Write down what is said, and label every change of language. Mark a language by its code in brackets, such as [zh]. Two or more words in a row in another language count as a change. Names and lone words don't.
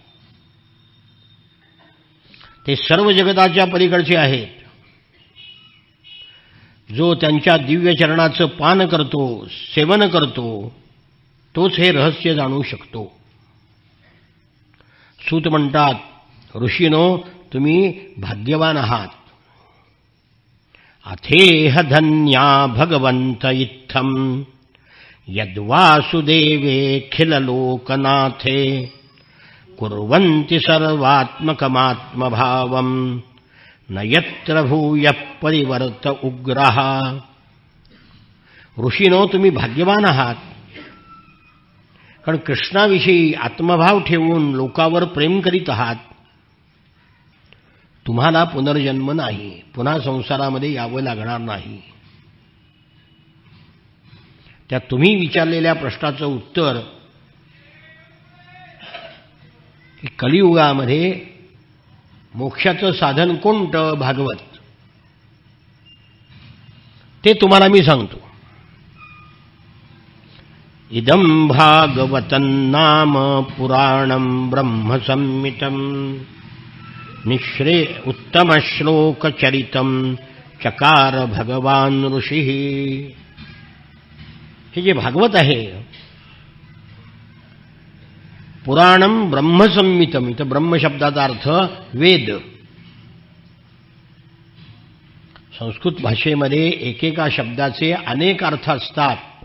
[mr] ते सर्व जगताच्या पलीकडचे आहेत. जो त्यांच्या दिव्य चरणाचं पान करतो, सेवन करतो, तोच हे रहस्य जाणू शकतो. सूत म्हणतात, ऋषीनो तुम्ही भाग्यवान आहात. [sa] अथेह धन्या भगवंत इत्थम यद्वासुदेवेऽखिल लोकनाथे कुर्वन्ति सर्वात्मकमात्मभावं न यत्र भूयः परिवर्त उग्रः. [mr] ऋषीनो तुम्ही भाग्यवान आहात, कारण कृष्णाविषयी आत्मभाव ठेवून लोकावर प्रेम करीत आहात. तुम्हाला पुनर्जन्म नाही, पुन्हा संसारामध्ये यावं लागणार नाही. त्या तुम्ही विचारलेल्या प्रश्नाचं उत्तर की कलियुगामध्ये मोक्षाचं साधन कोणतं? भागवत. ते तुम्हाला मी सांगतो. [sa] इदं भागवतं नाम पुराणं ब्रह्मसंहितं निःश्रे उत्तमश्लोकचरितं चकार भगवान ऋषिः. [mr] हे जे भागवत आहे, [sa] पुराणं ब्रह्मसंहितं, [mr] इथं ब्रह्म शब्दाचा अर्थ वेद. संस्कृत भाषेमध्ये एकेका शब्दाचे अनेक अर्थ असतात.